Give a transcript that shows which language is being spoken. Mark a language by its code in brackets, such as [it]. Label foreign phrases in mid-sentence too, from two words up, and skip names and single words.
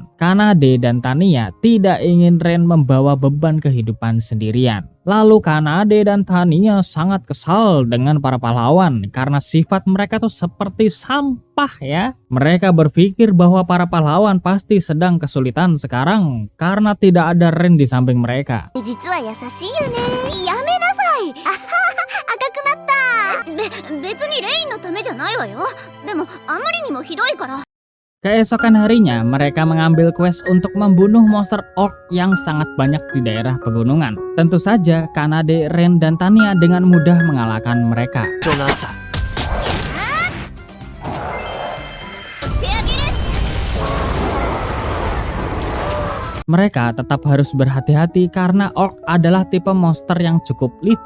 [id] Kanade dan Tanya tidak ingin Ren membawa beban kehidupan sendirian. Lalu Kanade dan Tanya sangat kesal dengan para pahlawan karena sifat mereka tuh seperti sampah ya. Mereka berpikir bahwa para pahlawan pasti sedang kesulitan sekarang karena tidak ada Ren di samping mereka. [ja] 実は優しいよね。やめなさい。あはは、赤くなった。別にレインのためじゃないわよ。でもあまりにもひどいから。 [id] Keesokan harinya, mereka mengambil quest untuk membunuh monster orc yang sangat banyak di daerah pegunungan. Tentu saja, Kanade, Ren, dan Tanya dengan mudah mengalahkan mereka. Mereka tetap harus berhati-hati karena orc adalah tipe monster yang cukup licik.